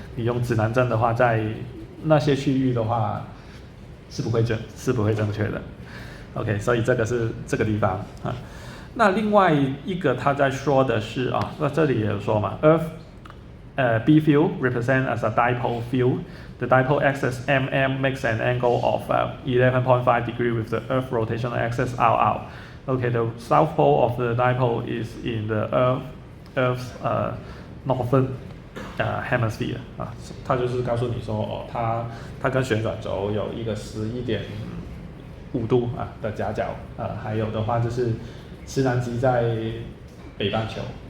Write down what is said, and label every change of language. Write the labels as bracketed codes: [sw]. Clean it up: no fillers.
[zh] 你用指南针的话，在那些区域的话是不会正确的。 OK， 所以这个是这个地方啊。那另外一个他在说的是啊，那这里也有说嘛 ， [en] Earth B field represent as a dipole field. The dipole axis mm makes an angle of 11.5 degree with the Earth rotational axis out. Okay, the south pole of the dipole is in the Earth's northern hemisphere [zh] 啊，它就是告诉你说哦，它跟旋转轴有一个11.5度的夹角还有的话就是磁南极在北半球